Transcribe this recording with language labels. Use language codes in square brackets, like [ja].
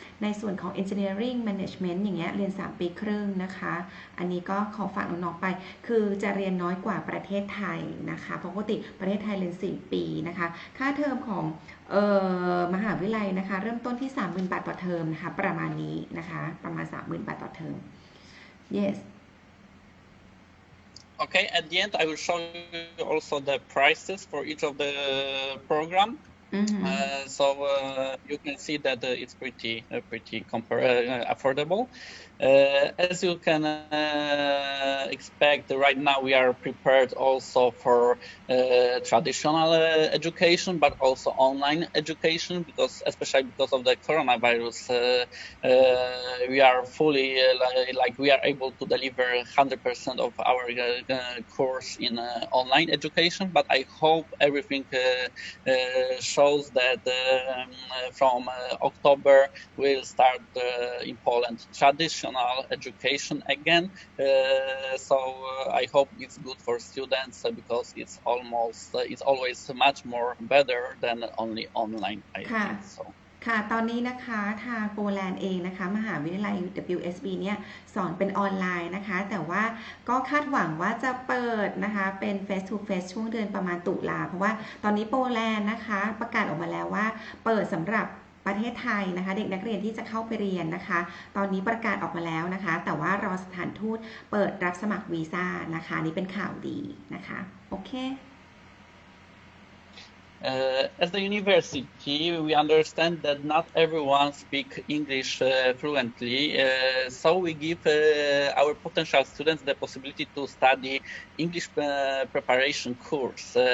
[th] ในส่วนของ Engineering Management อย่างเงี้ยเรียน3 ปีครึ่งนะคะอันนี้ก็ขอฝากน้องๆไปคือจะเรียนน้อยกว่าประเทศไทยนะคะปกติประเทศไทยเรียน4 ปีนะคะค่าเทอมของมหาวิทยาลัยนะคะเริ่มต้นที่ 30,000 บาทต่อเทอมนะคะประมาณนี้นะคะประมาณ 30,000 บาทต่อเทอม [en] yes Okay, at the end I will show you also the prices for each of the program. So you can see that it's pretty affordable. As you can expect, right now we are prepared also for traditional education, but also online education, especially because of the coronavirus. We are fully we are able to deliver 100% of our course in online education. But I hope everything shows that from October we'll start in Poland traditional education again. So I hope it's good for students because it's always much more better than only online. I think so. [th] ค่ะตอนนี้นะคะทางโปแลนด์เองนะคะมหาวิทยาลัย WSB เนี่ยสอนเป็นออนไลน์นะคะแต่ว่าก็คาดหวังว่าจะเปิดนะคะเป็น [en] face to face [th] ช่วงเดือนประมาณตุลาเพราะว่าตอนนี้โปแลนด์นะคะประกาศออกมาแล้วว่าเปิดสำหรับประเทศไทยนะคะเด็กนักเรียนที่จะเข้าไปเรียนนะคะตอนนี้ประกาศออกมาแล้วนะคะแต่ว่ารอสถานทูตเปิดรับสมัครวีซ่านะคะนี่เป็นข่าวดีนะคะโอเค [en] As the university, we understand that not everyone speaks English fluently, so we give our potential students the possibility to study English preparation course.